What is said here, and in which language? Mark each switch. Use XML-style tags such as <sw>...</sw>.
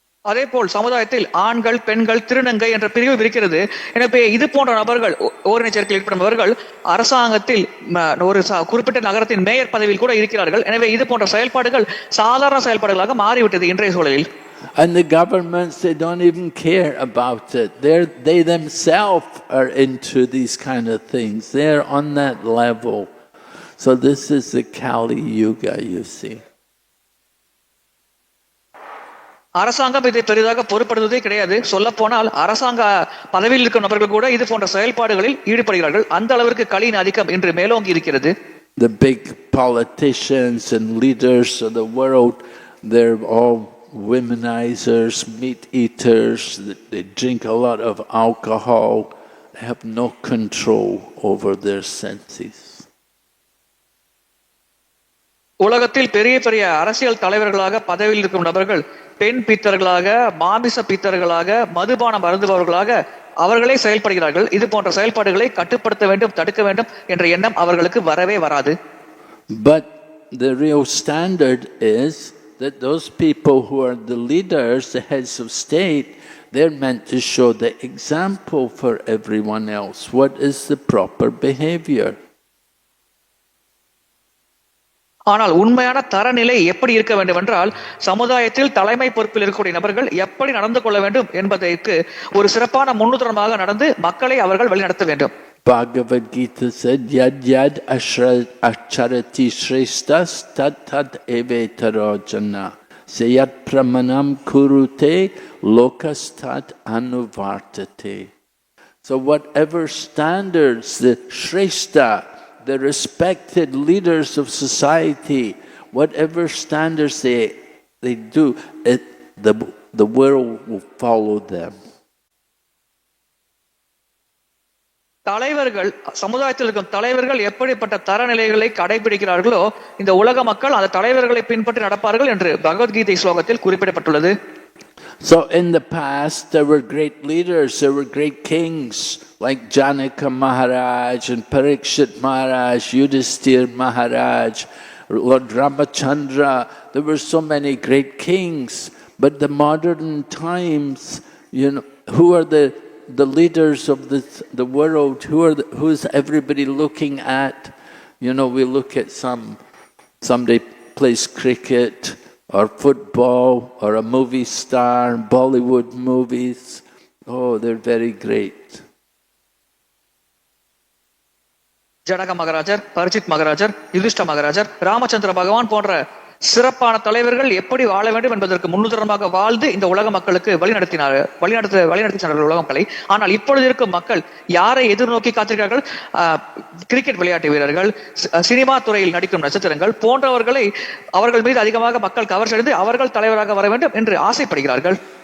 <ta>அதேபோல் சமுதாயத்தில் ஆண்கள், பெண்கள், திருநங்கை என்ற பிரிவு இருக்கிறது. எனவே இது போன்ற நபர்கள், ஓரின சேர்க்கையில் ஈடுபடுபவர்கள் அரசாங்கத்தில் ஒரு குறிப்பிட்ட நகரத்தின் மேயர் பதவியில் கூட இருக்கிறார்கள். எனவே இது போன்ற செயல்பாடுகள் சாதாரண செயல்பாடுகளாக மாறிவிட்டது இன்றைய சூழலில்.</ta> <en>And the governments, they don't even care about it. They themselves are into these kind of things. They're on that level. So this is the Kali Yuga, you see.</en> <ta>அரசாங்கம் இதை பெரிதாக பொறுப்படுவதே கிடையாது. சொல்ல போனால் அரசாங்க பதவியில் இருக்கும் நபர்கள் கூட இது போன்ற செயல்பாடுகளில் ஈடுபடுகிறார்கள். அந்த அளவிற்கு கலியின் ஆதிக்கம் இன்று மேலோங்கி இருக்கிறது.</ta> <en>The big politicians and leaders of the world, they're all womenizers, meat eaters. They drink a lot of alcohol. They have no control over their senses.</en> <ta>உலகத்தில் பெரிய பெரிய அரசியல் தலைவர்களாக பதவியில் இருக்கும் நபர்கள் பெண் பித்தர்களாக, மாமிச பித்தர்களாக, மதுபானம் அருந்துபவர்களாக அவர்களே செயல்படுகிறார்கள். இது போன்ற செயல்பாடுகளை கட்டுப்படுத்த வேண்டும், தடுக்க வேண்டும் என்ற எண்ணம் அவர்களுக்கு வரவே வராது.</ta> <en>But the real standard is that those people who are the leaders, the heads of state, they're meant to show the example for everyone else. What is the proper behavior?</en> <ta>ஆனால் உண்மையான தரநிலை எப்படி இருக்க வேண்டும் என்றால், சமுதாயத்தில் தலைமை பொறுப்பில் இருக்கக்கூடிய நபர்கள் எப்படி நடந்து கொள்ள வேண்டும் என்பதற்கு ஒரு சிறப்பான முன்னுதாரணமாக நடந்து மக்களை அவர்கள் வழிநடத்த வேண்டும்.</ta> <sa>Bhagavad Gita said, Yad Yad Acharati Shreshtas Tat Tat Evetaro Jana Sayat Pramanam Kurute Lokastat Anuvartate.</sa> <en>So whatever standards the Shrestha, the respected leaders of society, whatever standards they do, the world will follow them.</en> <ta>தலைவர்கள், சமுதாயத்தில் இருக்கும் தலைவர்கள் எப்படிப்பட்ட தரநிலைகளை கடைபிடிக்கிறார்களோ இந்த உலக மக்கள் அந்த தலைவர்களை பின்பற்றி நடப்பார்கள் என்று பகவத்கீதை ஸ்லோகத்தில் குறிப்பிடப்பட்டுள்ளது.</ta> <en>So in the past there were great leaders, there were great kings like Janaka Maharaj and Parikshit Maharaj, Yudhisthira Maharaj, Lord Ramachandra. There were so many great kings. But the modern times, who are the leaders of the world? Who is everybody looking at? We look at somebody plays cricket or football or a movie star, Bollywood movies. Oh, they're very great.</en> <ta>Janaka மகாராஜர், பரிச்சித் மகாராஜர், யுதிஷ்ட மகாராஜர், Ramachandra பகவான் போன்ற சிறப்பான தலைவர்கள் எப்படி வாழ வேண்டும் என்பதற்கு முன்னுதாரணமாக வாழ்ந்து இந்த உலக மக்களுக்கு வழிநடத்தினார்கள் உலக மக்களை. ஆனால் இப்பொழுது இருக்கும் மக்கள் யாரை எதிர்நோக்கி காத்திருக்கிறார்கள்? கிரிக்கெட் விளையாட்டு வீரர்கள், சினிமா துறையில் நடிக்கும் நட்சத்திரங்கள் போன்றவர்களை அவர்கள் மீது அதிகமாக மக்கள் கவர்ச்சியடைந்து அவர்கள் தலைவராக வர வேண்டும் என்று ஆசைப்படுகிறார்கள்.</ta>